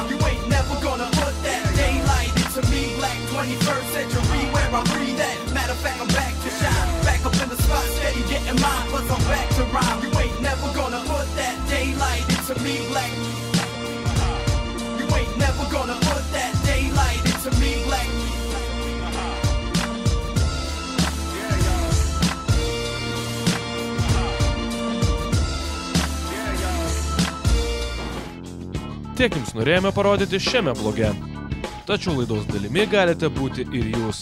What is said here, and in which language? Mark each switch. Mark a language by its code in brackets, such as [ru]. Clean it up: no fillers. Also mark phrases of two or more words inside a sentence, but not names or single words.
[en] You ain't never gonna put that daylight into me. Black 21st century, where I breathe at. Matter of fact, I'm back to shine. Back up in the spot, steady getting mine, plus I'm back to rhyme. You ain't never gonna put that daylight into me. Black. You ain't never gonna put that daylight into me. Black. [lt] Tiek jums norėjome parodyti šiame bloge. Tačiau laidos dalimi galite būti ir jūs.